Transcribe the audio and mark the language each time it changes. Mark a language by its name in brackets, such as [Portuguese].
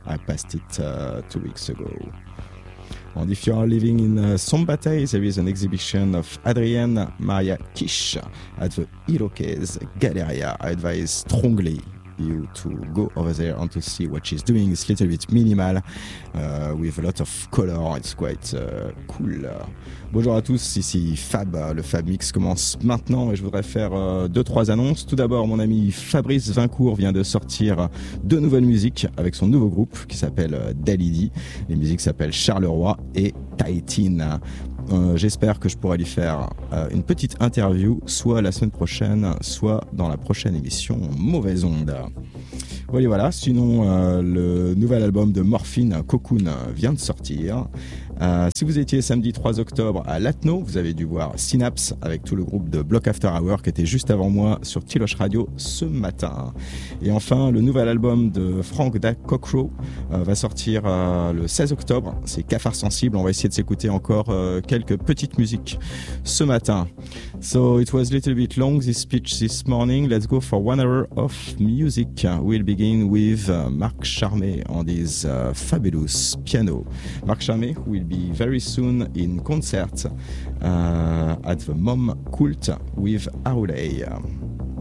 [English] I passed it 2 weeks ago. And if you are living in Sombatay, there is an exhibition of Adrienne Maria Kish at the Iroquoise Galleria. I advise strongly you to go over there and to see what she's doing. It's a little bit minimal, with a lot of color. It's quite cool. [French] Bonjour à tous, ici Fab. Le Fab Mix commence maintenant et je voudrais faire deux, trois annonces. Tout d'abord, mon ami Fabrice Vincourt vient de sortir deux nouvelles musiques avec son nouveau groupe qui s'appelle Dalidi. Les musiques s'appellent Charleroi et Taïtine. J'espère que je pourrai lui faire une petite interview, soit la semaine prochaine, soit dans la prochaine émission Mauvaise Onde. Voilà, voilà. Sinon, le nouvel album de Morphine, Cocoon, vient de sortir. Si vous étiez samedi 3 octobre à Latno, vous avez dû voir Synapse avec tout le groupe de Block After Hour qui était juste avant moi sur Tiloche Radio ce matin. Et enfin, le nouvel album de Frank Dak Cocro va sortir le 16 octobre. C'est Cafard Sensible. On va essayer de s'écouter encore quelques petites musiques ce matin. [English] So it was a little bit long, this speech this morning. Let's go for 1 hour of music. We'll begin with Marc Charmet on his fabulous piano. Marc Charmet, who will be very soon in concert at the Mom Cult with Aurelay.